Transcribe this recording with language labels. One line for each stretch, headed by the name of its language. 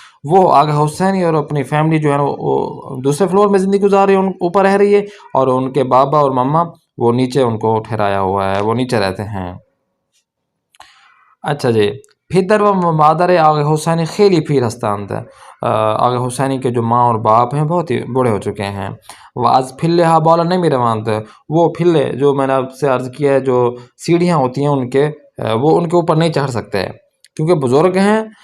Urdu: وہ آقا حسینی اور اپنی فیملی جو ہے وہ دوسرے فلور میں زندگی گزار رہی ہے، اوپر رہ رہی ہے، اور ان کے بابا اور ماما وہ نیچے ان کو ٹھہرایا ہوا ہے، وہ نیچے رہتے ہیں. اچھا جی، پھر
Persian: و مادر آغا حسینی خیلی پیر هستند.
Urdu: آغا حسینی کے جو ماں اور باپ ہیں بہت ہی بوڑھے ہو چکے ہیں.
Persian: و از پھلے ہا بالا نمیروند،
Urdu: وہ پھلے جو میں نے آپ سے عرض کیا ہے جو سیڑھیاں ہوتی ہیں ان کے، وہ ان کے اوپر نہیں چڑھ سکتے کیونکہ بزرگ ہیں.